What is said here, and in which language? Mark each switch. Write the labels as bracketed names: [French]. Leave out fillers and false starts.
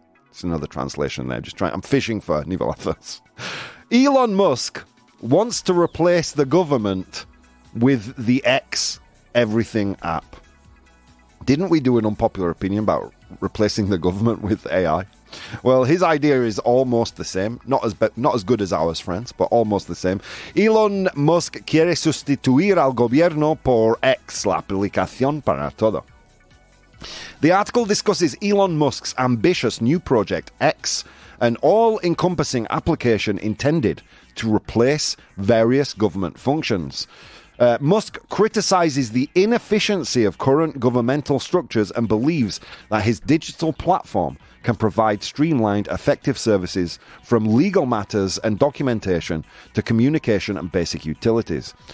[English] It's another translation there. I'm fishing for niveladores. Elon Musk wants to replace the government with the X Everything app. Didn't we do an unpopular opinion about replacing the government with AI? Well, his idea is almost the same. Not as good as ours, friends, but almost the same. [Spanish] Elon Musk quiere sustituir al gobierno por X, la aplicación para todo. [English] The article discusses Elon Musk's ambitious new project, X, an all-encompassing application intended to replace various government functions. Musk criticizes the inefficiency of current governmental structures and believes that his digital platform can provide streamlined, effective services from legal matters and documentation to communication and basic utilities.